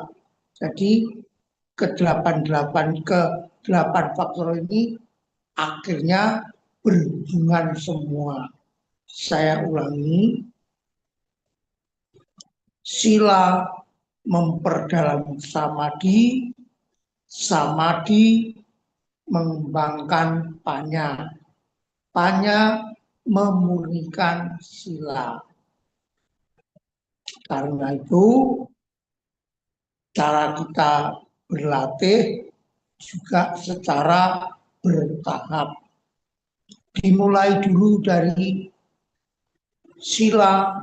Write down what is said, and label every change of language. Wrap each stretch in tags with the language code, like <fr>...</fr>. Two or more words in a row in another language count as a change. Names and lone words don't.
<id>Jadi ke-8 faktor ini akhirnya berhubungan semua. Saya ulangi, sila memperdalam samadhi, samadhi mengembangkan panya, panya memurnikan sila. Karena itu cara kita berlatih juga secara bertahap. Dimulai dulu dari sila.</id>